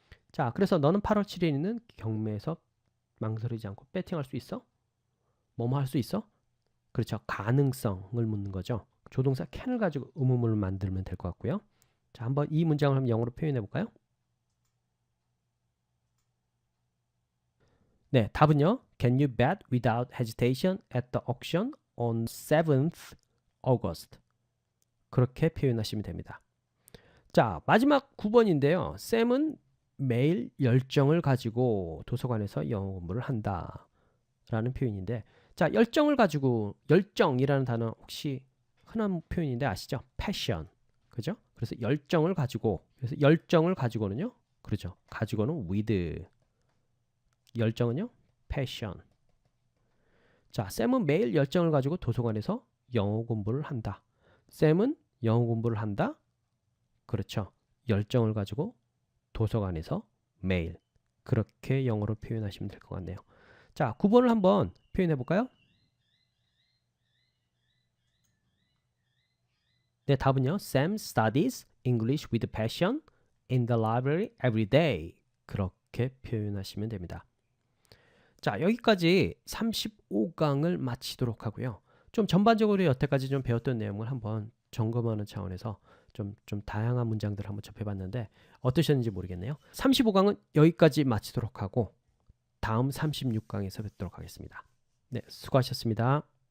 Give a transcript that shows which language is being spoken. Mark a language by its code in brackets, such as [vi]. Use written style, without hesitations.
[ko] 자, 그래서 너는 8월 7일에 있는 경매에서 망설이지 않고 배팅할 수 있어? 뭐뭐 할 수 있어? 그렇죠. 가능성을 묻는 거죠. 조동사 can을 가지고 의문문을 만들면 될 것 같고요. 자, 한번 이 문장을 한번 영어로 표현해 볼까요? 네, 답은요. [en] Can you bet without hesitation at the auction on 7th August? [ko] 그렇게 표현하시면 됩니다. 자, 마지막 9번인데요. 샘은 매일 열정을 가지고 도서관에서 영어 공부를 한다 라는 표현인데, 자, 열정을 가지고, 열정이라는 단어 혹시 흔한 표현인데 아시죠? [en] passion. [ko] 그죠? 그래서 열정을 가지고, 그래서 열정을 가지고는요. 그렇죠. 가지고는 with. 열정은요? passion. 자, 샘은 매일 열정을 가지고 도서관에서 영어 공부를 한다. 샘은 영어 공부를 한다. 그렇죠. 열정을 가지고 도서관에서 매일. 그렇게 영어로 표현하시면 될 것 같네요. 자, 9번을 한번 표현해 볼까요? 네, 답은요. [en] Sam studies English with passion in the library every day. [ko] 그렇게 표현하시면 됩니다. 자, 여기까지 35강을 마치도록 하고요. 좀 전반적으로 여태까지 좀 배웠던 내용을 한번 점검하는 차원에서 좀 다양한 문장들을 한번 접해봤는데 어떠셨는지 모르겠네요. 35강은 여기까지 마치도록 하고 다음 36강에서 뵙도록 하겠습니다. 네, 수고하셨습니다.